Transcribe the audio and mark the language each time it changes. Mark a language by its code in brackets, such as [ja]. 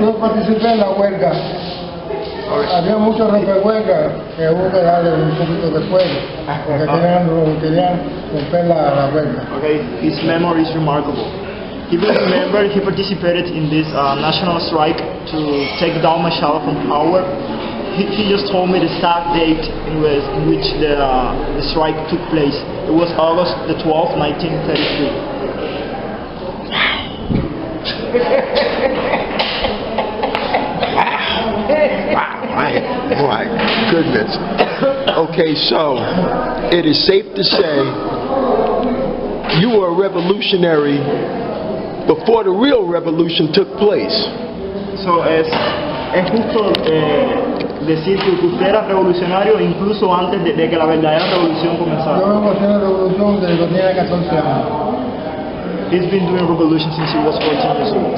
[es] Yo participé en la huelga. Había muchos rompehuelgas que hubo que darle un poquito de fuego porque querían romper la huelga. [en] Okay, his memory is remarkable. He will remember he participated in this national strike to take down Machado from power. He just told me the exact date in which the strike took place. It was August the 12th, 1933. My goodness. Okay, so it is safe to say you were a revolutionary before the real revolution took place. [es] So es justo decir que usted era revolucionario incluso antes de que la verdadera revolución comenzara. Yo vengo haciendo revolución desde que tenía 14 años. [en] He's been doing revolution since he was 14 years old.